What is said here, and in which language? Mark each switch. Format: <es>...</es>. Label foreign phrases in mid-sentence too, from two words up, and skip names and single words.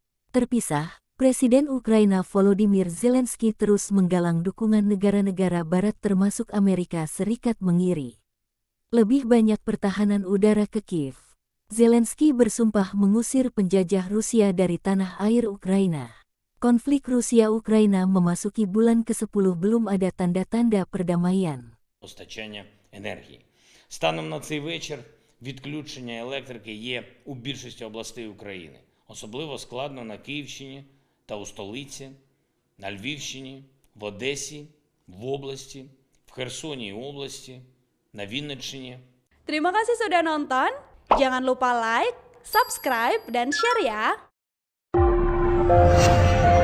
<id>Terpisah, Presiden Ukraina Volodymyr Zelensky terus menggalang dukungan negara-negara barat termasuk Amerika Serikat mengiri lebih banyak pertahanan udara ke Kiev. Zelensky bersumpah mengusir penjajah Rusia dari tanah air Ukraina. Konflik Rusia-Ukraina memasuki bulan ke-10 belum ada tanda-tanda perdamaian.</id> <uk>Постачання енергії. Станом на цей вечір відключення електрики є у більшості областей України. Особливо складно на Київщині та у столиці, на Львівщині, в Одесі, в області, в Херсоні області, на Вінниччині.</uk> <id>Terima kasih sudah nonton. Jangan lupa like, subscribe, dan share ya.</id>